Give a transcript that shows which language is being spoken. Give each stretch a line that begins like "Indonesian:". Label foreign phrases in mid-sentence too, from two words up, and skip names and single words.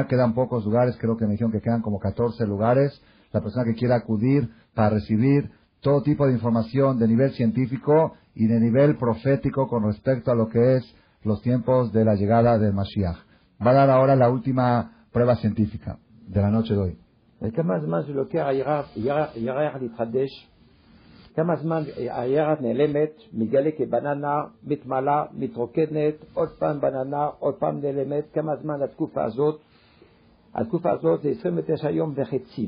Spanish: Quedan pocos lugares, creo que me dijeron que quedan como 14 lugares. La persona que quiera acudir para recibir todo tipo de información de nivel científico y de nivel profético con respecto a lo que es los tiempos de la llegada del Mashiach. Va a dar ahora la última prueba científica de la noche de hoy.
Hebrew: וכמה זמן זה לוקח הירח להתחדש, כמה זמן הירח נעלמת, מגלה כבננה, מתמלאה, מתרוקנת, עוד פעם בננה, עוד פעם נעלמת, כמה זמן התקופה הזאת? התקופה הזאת זה 29 יום וחצי.